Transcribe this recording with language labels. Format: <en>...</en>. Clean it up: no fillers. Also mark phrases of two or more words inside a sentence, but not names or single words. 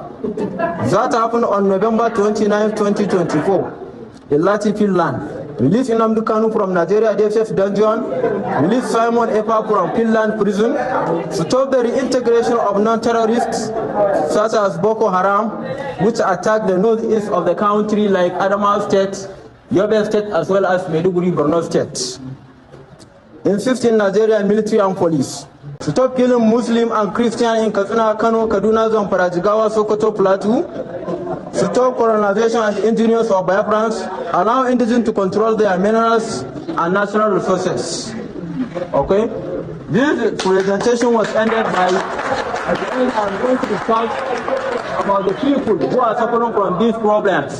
<en>That happened on November 29, 2024 in Latifi land. Release Nnamdi Kanu from Nigeria DFF dungeon, release Simon Ekpa from Finland prison, stop the reintegration of non-terrorists such as Boko Haram, which attack the northeast of the country like Adamawa State, Yobe State, as well as Maiduguri, Borno State. In 15 Nigerian military and police. Stop killing Muslim and Christian in Katsina, Kano, Kaduna, Zamfara, Jigawa, Sokoto, Plateau. Stop colonization and engineers of Biafrans. Allow indigenous to control their minerals and natural resources. Okay? This presentation was ended by, at the end, I'm going to discuss about the people who are suffering from these problems.</en>